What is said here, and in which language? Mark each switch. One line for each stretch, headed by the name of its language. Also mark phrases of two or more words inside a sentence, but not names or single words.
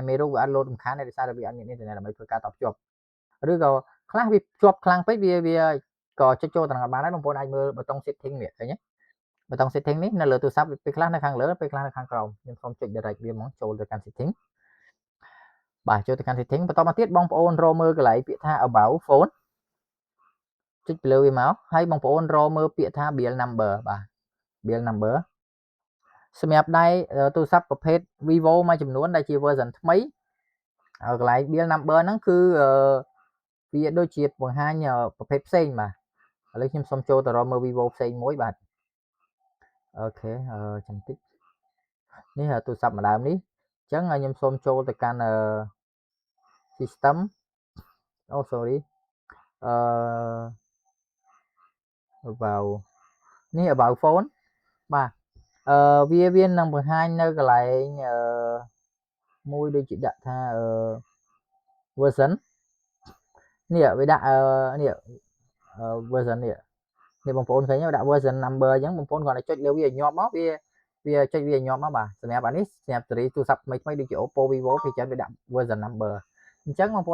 Khmer: មេរោគវាអត់លោតរំខានទេដោយសារតែវាអត់មានអ៊ីនធឺណិតដើម្បីធ្វើការតភ្ជាប់ឬក៏ខ្លះវាជាប់ខ្លាំងពេកវាក៏ចុចចូលទាំងបានដែរបងប្អូនអាចមើលប៊ូតុង setting នេះឃើញទេប៊ូ តុង setting នេះនៅលើទូរស័ព្ទពេលខ្លះនៅខាងលើពេលខ្លះនៅខាងក្រោមខ្ញុំសូមចុច direct វាហ្មងចូលទៅកាន់ setting បាទចូលទៅកាន់ setting បន្តមក ទៀតបងប្អូនរកមើលកន្លែងពាក្យថា
English: about phone
Khmer: ចុចទៅលើវាមកហើយបងប្អូនរកមើលពាក្យថា
English: bill number
Khmer: បាទ
English: bill number
Khmer: សម្រាប់ដៃទូរស័ព្ទប្រភេទ Vivo មួយចំនួនដែលជា version ថ្មីកន្លែង
English: bill number
Khmer: ហ្នឹងគឺវាដូចជាបង្ហាញប្រភេទផ្សេងបាទឥឡូវខ្ញុំសូមចូលទៅរកមើល Vivo ផ្សេងមួយបាទអូខេចាំតិចនេះទូរស័ព្ទមួយដើមនេះអញ្ចឹងខ្ញុំសូមចូលទៅកាន់
English: system sorry
Khmer: អឺ vào ní
English: about phone
Khmer: បាទវានឹងបង្ហាញនៅកន្លែងមួយ ដូចជាដាក់ថាversion នេះវាដាក់នេះ version នេះបងប្អូនឃើញដាក់
English: version number
Khmer: អញ្ចឹងបងប្អូនគាត់តែចុចលើវាញាប់មកវាចុចវាញាប់មកបាទសម្រាប់អានេះសម្រាប់សេរីទូរស័ព្ទថ្មីដូចជា Oppo Vivo វាចឹងវាដាក់
English: version number
Khmer: អញ្ចឹងបងប្អូ